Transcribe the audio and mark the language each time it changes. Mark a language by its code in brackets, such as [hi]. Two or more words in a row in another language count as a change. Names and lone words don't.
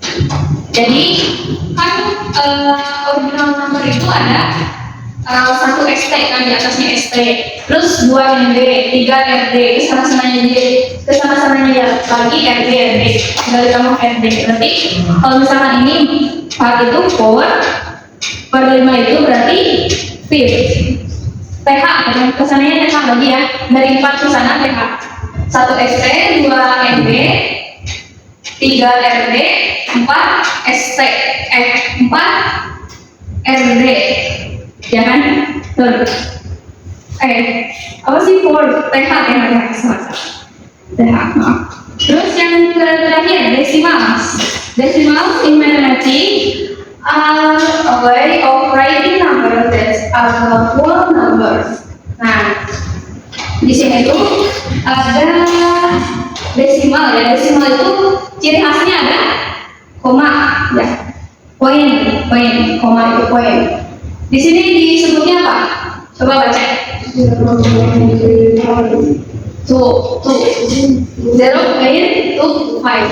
[id] Jadi kan [en] ordinal number [id] itu ada 1 ST kan, di atasnya ST, terus 2 ND, 3 RD, kesama-samanya lagi RD, tinggal ditambah RD. Berarti kalau misalkan ini 4 itu 4/5 itu berarti 5. TH, kesananya TH lagi ya, dari 4 ke sana TH. 1 ST, 2 ND, 3 RD, 4 ST, 4 RD, ya kan? Terus apa sih 4 TH maaf. Terus yang terakhir [en] decimals in mathematics are a way of writing numbers that are whole numbers. [id] Nah, di sini tuh ada desimal ya. Desimal itu ciri khasnya ada koma. Poin, koma itu poin. Di sini disebutnya apa? Coba baca. Tuh, 0.25.